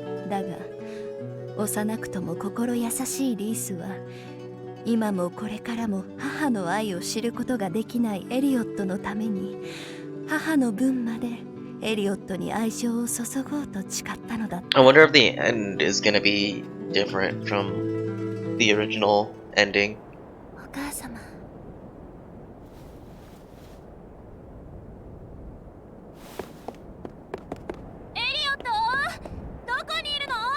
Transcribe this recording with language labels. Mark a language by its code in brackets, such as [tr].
[ja] だが幼くとも心優しいリースは今もこれからも母の愛を知ることができないエリオットのために母の分までエリオットに愛情を注ごうと誓ったのだった。 [en] I wonder if the end is gonna be different from the original ending. [ja] お母様、エリオット、どこにいるの？